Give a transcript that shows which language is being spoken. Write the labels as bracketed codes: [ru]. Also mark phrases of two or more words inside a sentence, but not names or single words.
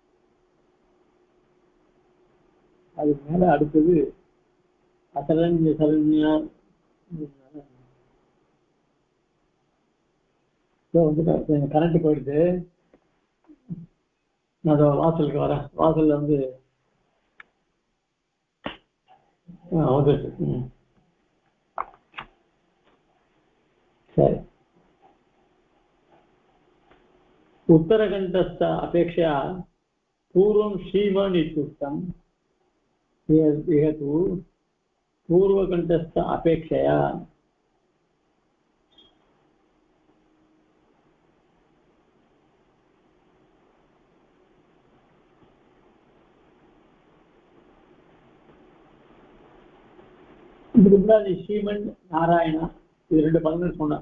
[ta] அதுக்கு மேல அடுத்தது அசரண்ய சரண்யா கரண்ட் போயிடுது. நான் வாசலுக்கு வரேன். வாசல்ல வந்துட்டு சரி. [sa] उत्तरकण्ठस्थ अपेक्षया पूर्वं श्रीमान् इत्युक्तम्। इह तु पूर्वकण्ठस्थ अपेक्षया [ta] ஸ்ரீமன் நாராயணா இது ரெண்டு பதங்கள் சொன்னார்.